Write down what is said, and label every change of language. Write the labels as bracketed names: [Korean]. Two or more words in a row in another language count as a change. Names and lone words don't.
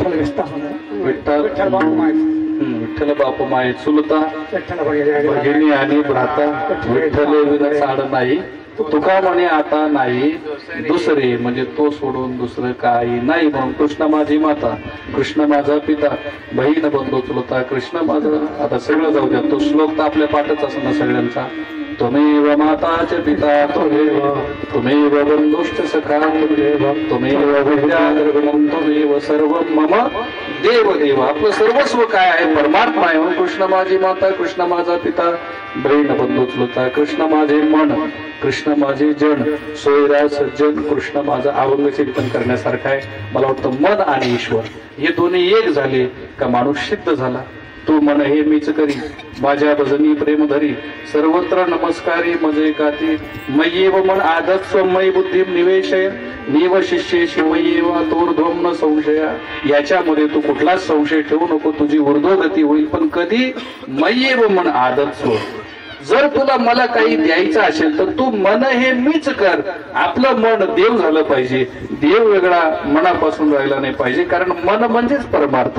[Marathi] विठ्ठल विठ्ठल बाप माय चुलता, भगिनी आणि भ्राता, विठ्ठल विना साड नाही, तुका म्हणे आता नाही दुसरे, म्हणजे तो सोडून दुसरं काही नाही. म्हणून कृष्ण माझी माता, कृष्ण माझा पिता, बहीण बंधू चुलता, कृष्ण माझा. आता सगळं जाऊ द्या, तो श्लोक तर आपल्या पाठच असं ना सगळ्यांचा. [Sanskrit] त्वमेव माताच पिता त्वमेव बंधुश्च सखा त्वमेव विद्याद्रविणं त्वमेव सर्वं मम देव देव. [Marathi] आपलं सर्वस्व काय आहे? परमात्मा आहे. म्हणून कृष्ण माझी माता, कृष्ण माझा पिता, बहीण बंधू चुलता, कृष्ण माझे मन, कृष्ण माझे जन, सोयरा सज्जन, कृष्ण माझा. अभंग चिंतन करण्यासारखं आहे. मला वाटतं मन आणि ईश्वर हे दोन्ही एक झाले का माणूस सिद्ध झाला. तू मन हे मीच करी, माझ्या भजनी प्रेम धरी, सर्वत्र नमस्कारी मजे गाती, [Sanskrit] मय्येव मन आदत स्वमयी बुद्धी निवेशय, निव शिष्येशी मय्येव तोर्ध्वम न संशया. [Marathi] याच्यामध्ये तू कुठलाच संशय ठेवू नको, तुझी ऊर्ध्वगती होईल. पण कधी? [Sanskrit] मय्येव मन आदत स्व. [Marathi] जर तुला मला काही द्यायचं असेल तर तू मन हे मीच कर. आपलं मन देव झालं पाहिजे. देव वेगळा मनापासून राहिला नाही पाहिजे, कारण मन म्हणजेच परमार्थ.